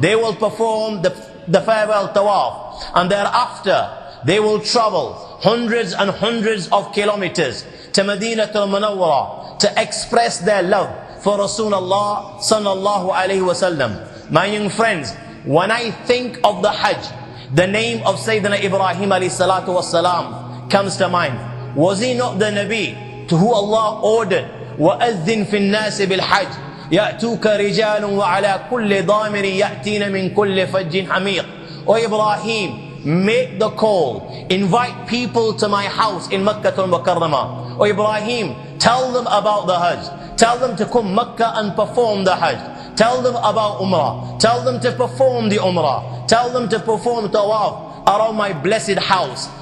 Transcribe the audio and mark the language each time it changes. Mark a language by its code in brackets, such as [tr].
[en] They will perform the farewell Tawaf, and thereafter they will travel hundreds and hundreds of kilometers to Madinatul Munawwarah to express their love for Rasulullah sallallahu alayhi wa sallam. My young friends, when I think of the Hajj, the name of Sayyidina Ibrahim alayhi salatu wassalam comes to mind. Was he not the Nabi to who Allah ordered, [ar] وَأَذِّن فِي النَّاسِ بِالْحَجِّ يَأْتُوكَ رِجَالٌ وَعَلَى كُلِّ ضَامِرٍ يَأْتِينَ مِنْ كُلِّ فَجٍّ حَمِيقٍ. [en] O Ibrahim, make the call, invite people to my house in Makkatul Mukarramah. O Ibrahim, tell them about the Hajj. Tell them to come Makkah and perform the Hajj. Tell them about Umrah. Tell them to perform the Umrah. Tell them to perform Tawaf around my blessed house.